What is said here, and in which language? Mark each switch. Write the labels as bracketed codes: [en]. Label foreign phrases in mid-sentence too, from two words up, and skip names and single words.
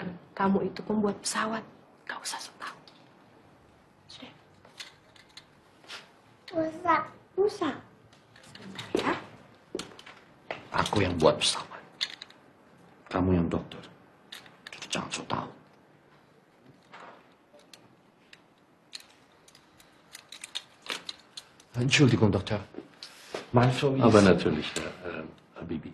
[id] Kamu itu pembuat pesawat. Gak usah sok tahu. Sudah. Rusak. Sebentar ya. Aku yang buat pesawat. Kamu yang dokter. Jadi jangan sok tahu. [de] Entschuldigung, Doktor. Meine Frau ist... Aber natürlich, Herr Habibi.